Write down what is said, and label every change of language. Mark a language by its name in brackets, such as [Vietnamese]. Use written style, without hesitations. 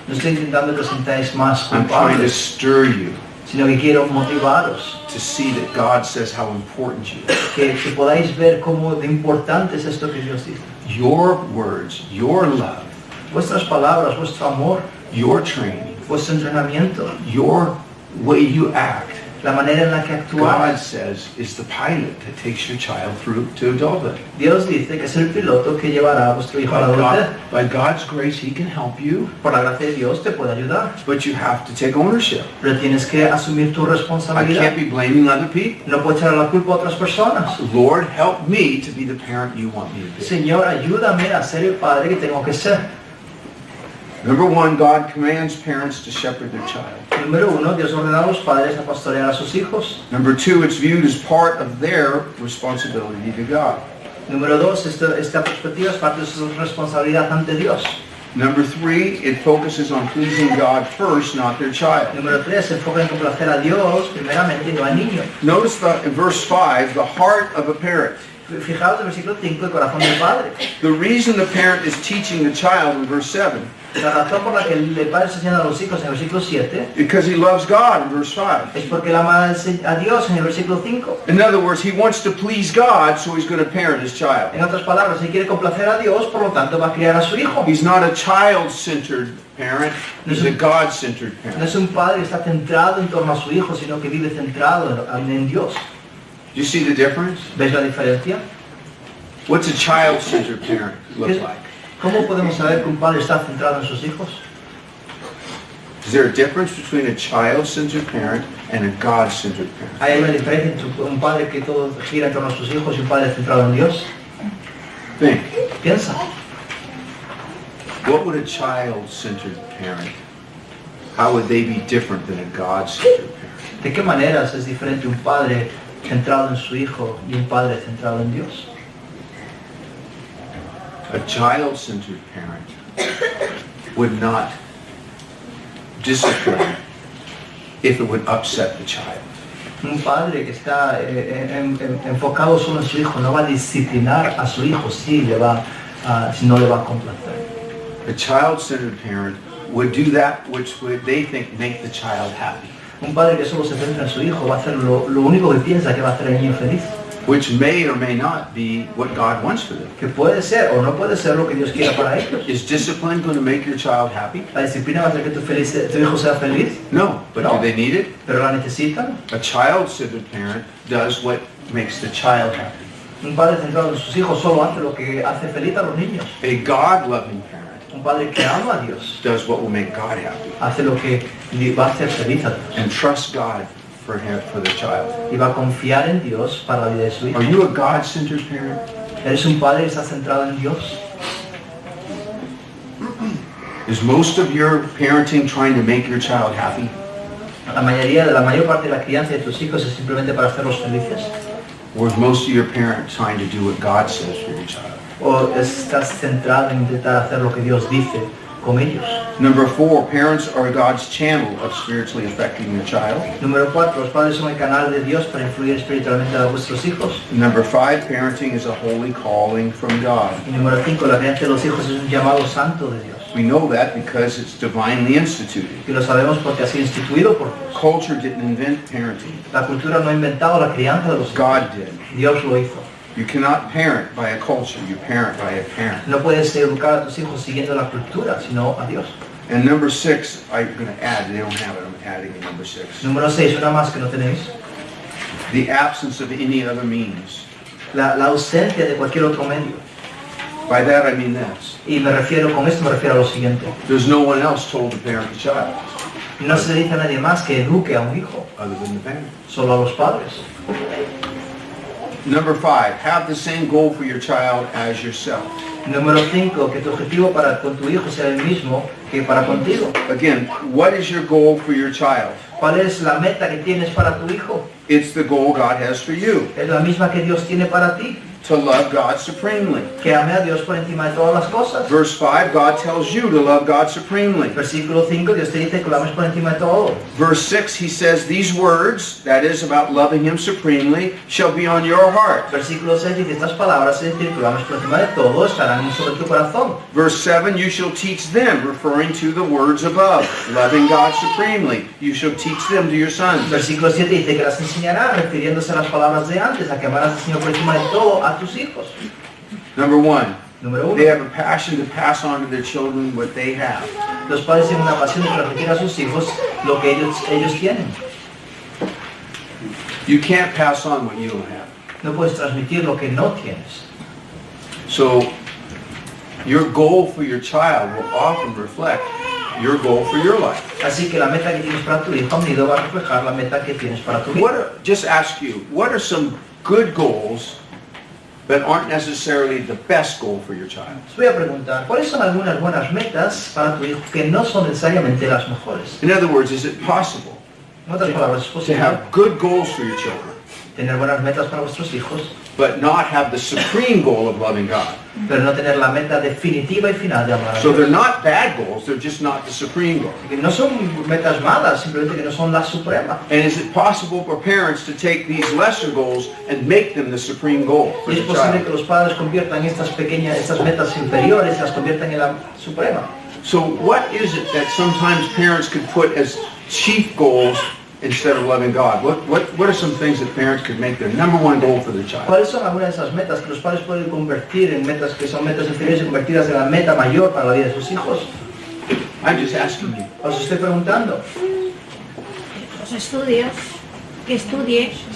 [Spanish] No estoy intentando que os sintáis más [English] I'm trying to [Spanish] culpables, [English] stir you [Spanish] sino que quiero motivaros. [English] to see that God says how important you are. [Spanish] Que podáis ver cómo de importante es esto que Dios dice. [English] Your words, your love, [Spanish] Vuestras palabras, vuestro amor, [English] your training, [Spanish] vuestro entrenamiento, [English] your way you act, [Spanish] la manera en la que [English] God [Spanish] actuáis. [English] says is the pilot that takes your child through to adulthood. [Spanish] Dios dice que es el piloto que llevará a vuestro hijo a la adultez. [English] By God's grace, He can help you, [Spanish] Por la gracia de Dios te puede ayudar, [English] but you have to take ownership. [Spanish] pero tienes que asumir tu [English] I can't [Spanish] responsabilidad. [English] be blaming other people. [Spanish] No puedes echar la culpa a otras personas. [English] Lord, help me to be the parent you want me to be. [Spanish] Señor, ayúdame a ser el padre que tengo que ser. [English] Number one, God commands parents to shepherd their child. [Spanish] Número uno, Dios ordena a los padres a pastorear a sus hijos. [English] Number two, it's viewed as part of their responsibility to God. [Spanish] Número dos, esta perspectiva es parte de su responsabilidad ante Dios. [English] Number three, it focuses on pleasing God first, not their child. [Spanish] Número tres, se enfoca en complacer a Dios primeramente y no al niño. [English] Notice in verse 5, the heart of a parent. [Spanish] Fijaos en el versículo 5, el corazón del padre. [English] The reason the parent is teaching the child in verse 7, [Spanish] La razón por la que el padre está enseñando a los hijos en el versículo 7 [English] because he loves God in verse 5. [Spanish] es porque él ama a Dios en el versículo 5. [English] In other words, he wants to please God, so he's going to parent his child. [Spanish] En otras palabras, él quiere complacer a Dios, por lo tanto va a criar a su hijo. [English] He's not a child-centered parent, he's a God-centered [Spanish] No [English] parent. [Spanish] es un padre que está centrado en torno a su hijo, sino que vive centrado en Dios. [English] Do you see the difference? [Spanish] ¿Ves la diferencia? [English] What's a child-centered parent look like? [Spanish] ¿Cómo podemos saber que un padre está centrado en sus hijos? [English] Is there a difference between a child-centered parent and a God-centered parent? [Spanish] ¿Hay una diferencia entre un padre que todo gira en torno a sus hijos y un padre centrado en Dios? [English] Think. [Spanish] Piensa. [English] What would a child-centered parent, how would they be different than a God-centered parent? [Spanish] ¿De qué maneras es diferente un padre centrado en su hijo y un padre centrado en Dios? [English] A child-centered parent would not discipline if it would upset the child. [Spanish] Un padre que está enfocado solo en su hijo no va a disciplinar a su hijo si no le va a complacer. [English] A child-centered parent would do that which they think make the child happy, [Spanish] Un padre que solo se centra en su hijo va a hacer lo único que piensa que va a hacer al niño feliz. [English] which may or may not be what God wants for them. [Spanish] Que puede ser o no puede ser lo que Dios quiera para ellos. [English] Is discipline going to make your child happy? [Spanish] ¿La disciplina va a hacer que tu hijo sea feliz? [English] No, but [Spanish] No. [English] do they need it? [Spanish] ¿Pero la necesitan? [English] A child-centered parent does what makes the child happy. [Spanish] Un padre centrado en sus hijos solo hace lo que hace feliz a los niños. [English] A God-loving parent [Spanish] Un padre que ama a Dios [English] does what will make God happy [Spanish] hace lo que le va a hacer feliz a Dios. [English] and trusts God for the child. [Spanish] Y va a confiar en Dios para la vida de su hijo. [English] Are you a God-centered parent? [Spanish] ¿Eres un padre que está centrado en Dios? [English] Is most of your parenting trying to make your child happy? [Spanish] La mayor parte de la crianza de tus hijos es simplemente para hacerlos felices. [English] Or is most of your parent trying to do what God says for your child? [Spanish] ¿O estás centrado en intentar hacer lo que Dios dice con ellos? [English] Number 4, parents are God's channel of spiritually affecting your child. [Spanish] Número 4, los padres son el canal de Dios para influir espiritualmente a vuestros hijos. [English] Number 5, parenting is a holy calling from God. [Spanish] Y número 5, la crianza de los hijos es un llamado santo de Dios. [English] We know that because it's divinely instituted. [Spanish] Y lo sabemos porque ha sido instituido por Dios. [English] Culture didn't invent parenting. [Spanish] La cultura no ha inventado la crianza de los hijos. [English] God did. [Spanish] Dios lo hizo. [English] You cannot parent by a culture, you parent by a parent. [Spanish] No puedes educar a tus hijos siguiendo la cultura, sino a Dios. [English] And number 6, I'm going to add, they don't have it, I'm adding a number 6. [Spanish] Número 6, una más que no tenéis. [English] The absence of any other means. [Spanish] La ausencia de cualquier otro medio. [English] By that I mean this. [Spanish] Y con esto me refiero a lo siguiente. [English] There's no one else told to parent the child [Spanish] No se le dice a nadie más que eduque a un hijo, [English] other than the parent. [Spanish] solo a los padres. [English] Number 5, have the same goal for your child as yourself. [Spanish] Número 5, que tu objetivo con tu hijo sea el mismo que para contigo. [English] Again, what is your goal for your child? [Spanish] ¿Cuál es la meta que tienes para tu hijo? [English] It's the goal God has for you, [Spanish] Es la misma que Dios tiene para ti, [English] to love God supremely. [Spanish] que ame a Dios por encima de todas las cosas. [English] Verse 5, God tells you to love God supremely. [Spanish] Versículo 5, Dios te dice que lo ames por encima de todo. [English] Verse 6, he says, these words, that is about loving Him supremely, shall be on your heart. [Spanish] Versículo 6 dice, estas palabras, es decir, que lo ames por encima de todo, estarán sobre tu corazón. [English] Verse 7, you shall teach them, referring to the words above, loving God supremely. You shall teach them to your sons. [Spanish] Versículo 7 dice que las enseñarás, refiriéndose a las palabras de antes, a que amarás al Señor por encima de todo a tus hijos. [English] Number 1, [Spanish] Número [English] they [Spanish] 1. [English] have a passion to pass on to their children what they have. [Spanish] Los padres tienen una pasión de transmitir a sus hijos lo que ellos tienen. [English] You can't pass on what you don't have. [Spanish] No puedes transmitir lo que no tienes. [English] So, your goal for your child will often reflect your goal for your life. [Spanish] Así que la meta que tienes para tu hijo a menudo va a reflejar la meta que tienes para tu vida. [English] Just ask you, what are some good goals that aren't necessarily the best goal for your child? [Spanish] Os voy a preguntar, ¿cuáles son algunas buenas metas para tu hijo que no son necesariamente las mejores? [English] In other words, is it possible [Spanish] En otras palabras, es [English] to [Spanish] posible [English] have good goals for your children, [Spanish] tener buenas metas para vuestros hijos, [English] but not have the supreme goal of loving God? [Spanish] pero no tener la meta definitiva y final de amar a [English] So [Spanish] Dios. [English] they're not bad goals, they're just not the supreme goal. [Spanish] Que no son metas malas, simplemente que no son la suprema. [English] And is it possible for parents to take these lesser goals and make them the supreme goal for [Spanish] Y [English] the [Spanish] es posible que [English] child? [Spanish] los padres conviertan estas metas inferiores y las conviertan en la suprema. [English] So what is it that sometimes parents could put as chief goals instead of loving God? What are some things that parents could make their number one goal for their child? [Spanish] ¿Cuáles son algunas de esas metas que los padres pueden convertir en metas que son metas inferiores y convertirlas en la meta mayor para la vida de sus hijos? [English] I'm just asking you. [Spanish] Os estoy preguntando. Los estudios, que estudie,